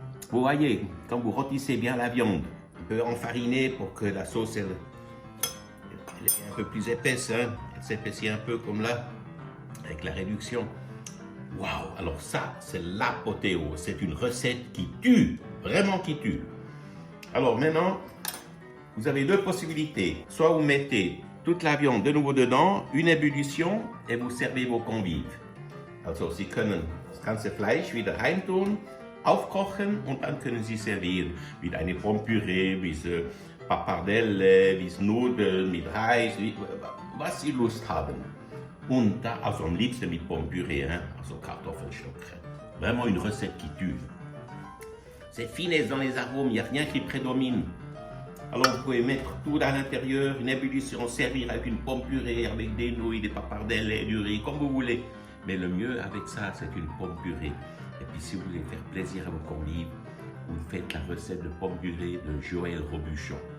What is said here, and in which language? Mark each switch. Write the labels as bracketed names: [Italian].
[French] Vous voyez, quand vous rôtissez bien la viande, un peu enfarinée pour que la sauce elle est un peu plus épaisse, elle s'épaissit un peu comme là, avec la réduction. Waouh, alors ça, c'est l'apothéose. C'est une recette qui tue, vraiment qui tue. Alors maintenant, vous avez deux possibilités. Soit vous mettez toute la viande de nouveau dedans, une ébullition et vous servez vos convives. [German] Also Sie können das ganze Fleisch wieder reintun, aufkochen und dann können Sie servieren. Mit eine Pommes-Püree, mit Pappardelle, mit Nudeln, mit Reis, was Sie Lust haben. Und da, also am liebsten mit Pommes-Püree, also Kartoffelstock. [French] Vraiment une recette qui tue. Cette finesse dans les arômes, il n'y a rien qui prédomine. Alors vous pouvez mettre tout à l'intérieur, une ébullition, servir avec une pomme purée, avec des nouilles, des pappardelles et du riz, comme vous voulez. Mais le mieux avec ça, c'est une pomme purée. Et puis si vous voulez faire plaisir à vos convives, vous faites la recette de pomme purée de Joël Robuchon.